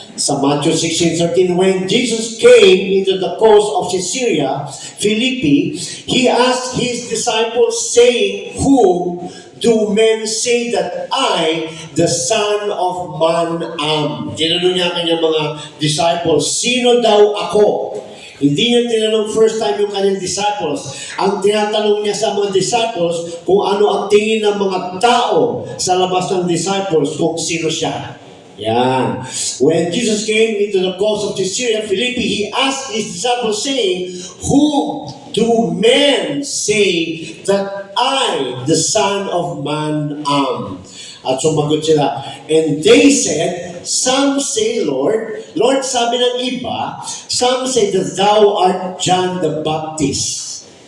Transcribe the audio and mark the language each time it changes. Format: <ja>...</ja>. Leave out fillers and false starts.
<en>Sa Matthew 16:13, when Jesus came into the coast of Caesarea Philippi, he asked his disciples, saying, Whom do men say that I, the Son of Man, am?</en> <tl>Tinanong niya kanyang mga disciples, sino daw ako? Hindi niya tinanong first time yung kanyang disciples. Ang tinatanong niya sa mga disciples kung ano ang tingin ng mga tao sa labas ng disciples kung sino siya. Yan.</tl> <en>When Jesus came into the coast of Caesarea Philippi, he asked his disciples saying, Who do men say that I, the Son of Man, am?</en> <tl>At sumagot sila.</tl> <en>And they said, some say, Lord,</en> <tl>sabi ng iba,</tl> <en>some say that thou art John the Baptist.</en>